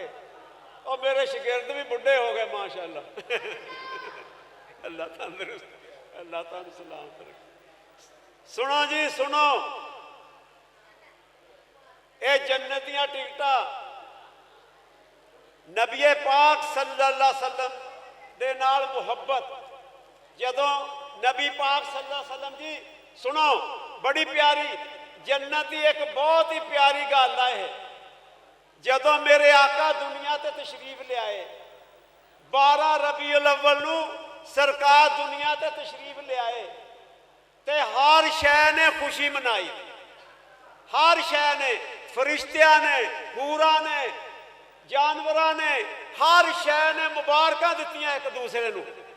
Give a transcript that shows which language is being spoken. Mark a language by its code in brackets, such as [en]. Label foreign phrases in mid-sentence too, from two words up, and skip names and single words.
[pa] اور میرے شگرد بھی بڈھے ہو گئے ماشاءاللہ اللہ تندرست، اللہ تہانوں سلامت رکھے. سنو جی سنو، یہ جنت دیاں ٹکٹاں نبی پاک [ar] صلی اللہ علیہ وسلم [pa] دے نال محبت، جدوں نبی پاک [ar] صلی اللہ علیہ وسلم [pa] جی، سنو بڑی پیاری جنت کی ایک بہت ہی پیاری گل ہے. جدوں میرے آقا دنیا تے تشریف لے آئے، 12 ربیع الاول نوں سرکار دنیا تے تشریف لے آئے، تے ہر شے نے خوشی منائی، ہر شے نے، فرشتیاں نے، حوراں نے، جانوراں نے، ہر شے نے مبارکاں دتیاں ایک دوسرے نوں.